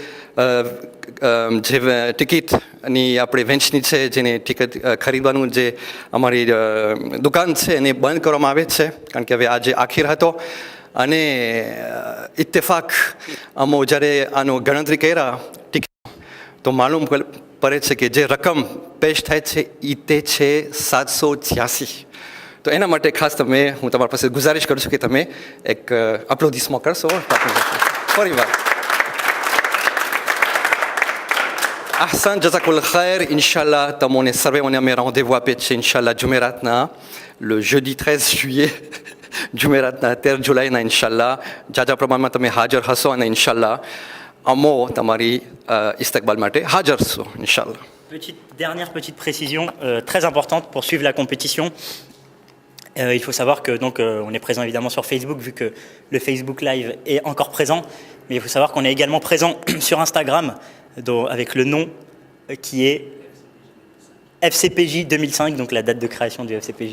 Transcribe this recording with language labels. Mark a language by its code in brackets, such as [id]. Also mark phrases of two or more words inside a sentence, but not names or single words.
[gu] ટિકિટની આપણે વેન્ચની છે જેને ટિકિટ ખરીદવાનું જે અમારી દુકાન છે એને બંધ કરવામાં આવે છે કારણ કે હવે આજે આખીર હતો અને ઇત્તેફાક અમો જ્યારે આનો ગણતરી કર્યા ટિકિટ તો માલુમ પડે છે કે જે રકમ પેશ થાય છે એ તે છે 786. તો એના માટે ખાસ હું તમારા પાસે ગુજારિશ કરું છું કે તમે એક અપ્લોડિસમાં કરશો ફરી વાર. [ar] إحسان جزاكم خير. [gu] ઇન્શાલ્લાહ તમને સર્વેઓને અમે rendez-vous આપીએ છીએ ઇન્શાલ્લાહ જુમેરાતના [fr] le jeudi 13 juillet [gu] જુમેરાતના 13 જુલાઈના ઇન્શાલ્લાહ જાજા પ્રમાણમાં તમે હાજર હશો અને ઇન્શાલ્લાહ અમો તમારી ઇસ્તકબાલ માટે હાજર છો ઇન્શાલ્લાહ. [fr] Dernière petite précision très importante pour suivre la compétition. Il faut savoir que on est présent évidemment sur Facebook vu que le Facebook Live est encore présent, mais il faut savoir qu'on est également présent sur Instagram avec le nom qui est FCPJ 2005, donc la date de création du FCPJ.